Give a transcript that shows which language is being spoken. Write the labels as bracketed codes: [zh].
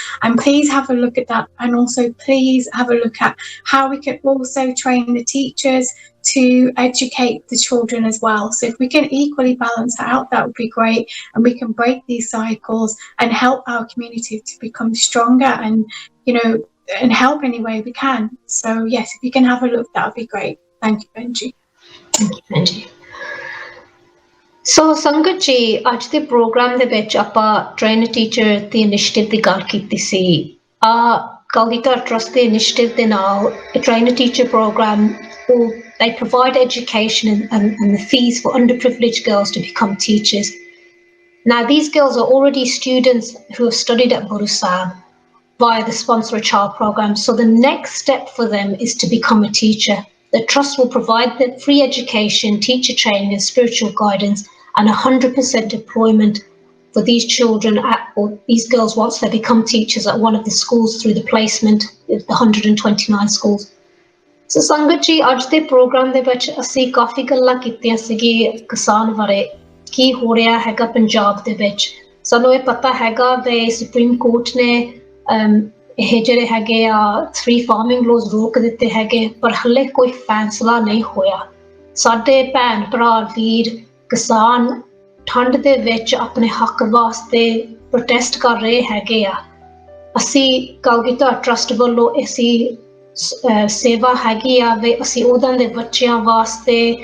[en] And please have a look at that, and also please have a look at how we can also train the teachers to educate the children as well. So if we can equally balance that out, that would be great, and we can break these cycles and help our community to become stronger and help any way we can. So yes, if you can have a look, that would be great. Thank you, Benji. Thank you, Benji. [pa] So Sangat ji, ਅੱਜ ਦੇ programme ਦੇ ਵਿੱਚ ਆਪਾਂ train teacher ਦੀ initiative ਦੀ ਗੱਲ ਕੀਤੀ ਸੀ। [en] Galgita Trust the initiative they now a trainer teacher program or they provide education and the fees for underprivileged girls to become teachers. Now these girls are already students who have studied at Burusam via the Sponsor a Child program. So the next step for them is to become a teacher. The trust will provide them free education, teacher training and spiritual guidance and 100% employment for these children or these girls once they become teachers at one of the schools through the placement of the 129 schools. [pa] So ਸੰਗਤ ਜੀ ਅੱਜ ਦੇ programme ਦੇ ਵਿੱਚ ਅਸੀਂ ਕਾਫੀ ਗੱਲਾਂ ਕੀਤੀਆਂ ਸੀਗੀ ਕਿਸਾਨ ਬਾਰੇ ਕੀ ਹੋ ਰਿਹਾ ਹੈਗਾ ਪੰਜਾਬ ਦੇ ਵਿੱਚ ਸਾਨੂੰ ਇਹ ਪਤਾ ਹੈਗਾ ਵੀ ਸੁਪਰੀਮ ਕੋਰਟ ਨੇ ਇਹ ਜਿਹੜੇ ਹੈਗੇ ਆ 3 ਫਾਰਮਿੰਗ ਲੋਜ਼ ਰੋਕ ਦਿੱਤੇ ਹੈਗੇ ਪਰ ਹਲੇ ਕੋਈ ਫੈਸਲਾ ਨਹੀਂ ਹੋਇਆ ਸਾਡੇ ਭੈਣ ਭਰਾ ਵੀਰ ਕਿਸਾਨ ਠੰਡ ਦੇ ਵਿੱਚ ਆਪਣੇ ਹੱਕ ਵਾਸਤੇ ਪ੍ਰੋਟੈਸਟ ਕਰ ਰਹੇ ਹੈਗੇ ਆ ਅਸੀਂ ਗਲਗੀਤਾ ਟਰਸਟ ਵੱਲੋਂ ਅਸੀਂ ਸੇਵਾ ਹੈਗੀ ਆ ਵੀ ਅਸੀਂ ਉਹਨਾਂ ਦੇ ਬੱਚਿਆਂ ਵਾਸਤੇ